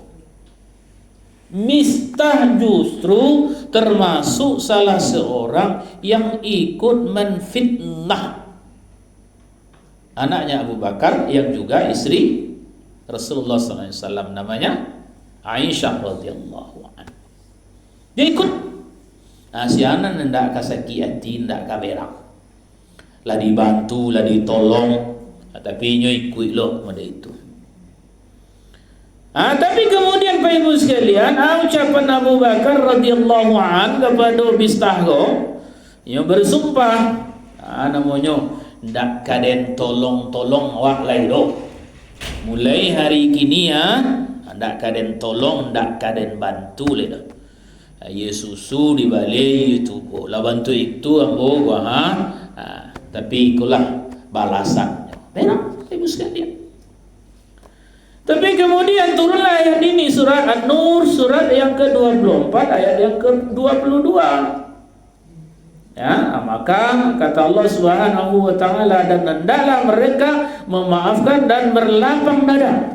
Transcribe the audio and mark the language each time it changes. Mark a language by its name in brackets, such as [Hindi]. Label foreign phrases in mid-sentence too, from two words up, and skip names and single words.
[Indonesian] Mistah justru termasuk salah seorang yang ikut menfitnah anaknya Abu Bakar yang juga istri Rasulullah SAW, namanya Aisyah [Arabic] radhiyallahu anha. [Indonesian] Dia ikut. Nah, [Minangkabau] si anak ndak kasaki hati, ndak kaberak. Lah dibantu, lah ditolong, tapi nyo ikut lo pada itu. [Indonesian] Tapi kemudian Pak Ibu sekalian, ucapan Abu Bakar [Arabic] radhiyallahu anhu [Indonesian] kepada Mistah nyo bersumpah, namanya [Minangkabau] ndak kaden tolong awak lai do. Mulai hari kini ndak kaden tolong, ndak kaden bantu le dah. Yesusu di balik itu lah bantu itu ambo tapi ikulah balasannya. [Indonesian] Benar Ibu sekalian. Tapi kemudian turunlah ayat ini, surat An-Nur, surat yang ke-24 ayat yang ke-22. Ya, maka kata Allah [Arabic] Subhanahu wa taala, [Indonesian] dan hendaklah mereka memaafkan dan berlapang dada.